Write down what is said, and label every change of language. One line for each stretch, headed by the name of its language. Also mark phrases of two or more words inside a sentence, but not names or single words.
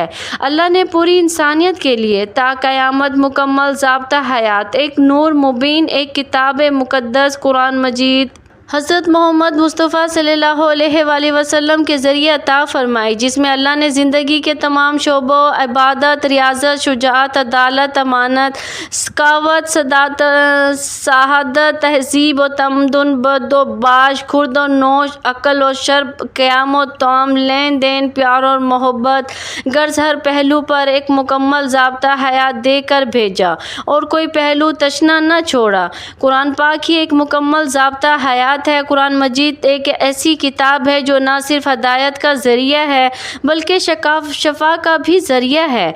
Urdu: اللہ نے پوری انسانیت کے لیے تا قیامت مکمل ضابطہ حیات، ایک نور مبین، ایک کتاب مقدس قرآن مجید حضرت محمد مصطفیٰ صلی اللہ علیہ وآلہ وسلم کے ذریعے عطا فرمائی، جس میں اللہ نے زندگی کے تمام شعبوں عبادت، ریاضت، شجاعت، عدالت، امانت، سخاوت، شہادت، تہذیب و تمدن، بد و باش، خورد و نوش، عقل و شرب، قیام و طعام، لین دین، پیار اور محبت، غرض ہر پہلو پر ایک مکمل ضابطہ حیات دے کر بھیجا اور کوئی پہلو تشنہ نہ چھوڑا۔ قرآن پاک ہی ایک مکمل ضابطہ حیات ہے۔ قرآن مجید ایک ایسی کتاب ہے جو نہ صرف ہدایت کا ذریعہ ہے بلکہ شفا کا بھی ذریعہ ہے۔